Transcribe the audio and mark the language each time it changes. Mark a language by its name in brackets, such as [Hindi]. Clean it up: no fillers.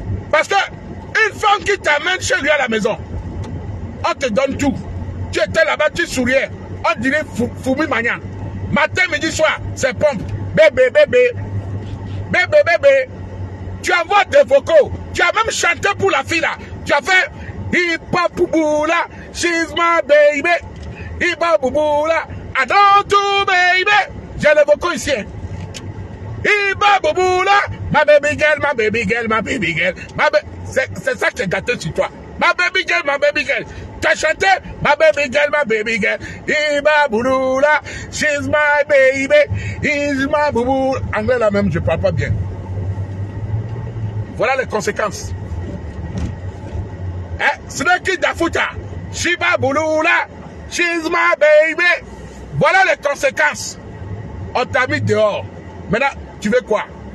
[French] Parce que une femme qui t'amène chez lui à la maison, on te donne tout. Tu étais là-bas, tu souriais. On dirait Foumi Magnan. Matin, midi, soir, c'est pompe. Bébé, bébé. Bébé, bébé. Tu envoies des vocaux. Tu as même chanté pour la fille là. Tu as fait Hip-hop bouboula, [English] she's my baby. Hip-hop bouboula, I don't do baby. [French] J'ai les vocaux ici. [English] Hip-hop bouboula, my baby girl, my baby girl, my baby girl. [French] C'est ça que j'ai gâté sur toi. [English] My baby girl, my baby girl. [French] Tu as chanté [English] my baby girl, my baby girl. Hip-hop bouboula, she's my baby. He's my bouboula. [French] Anglais là même, je parle pas bien. Voilà les conséquences. [English] Eh, Sreki Dafuta, Shiba Bouloula, she's my baby. [French] Voilà les conséquences. On t'a mis dehors. Maintenant, tu veux quoi?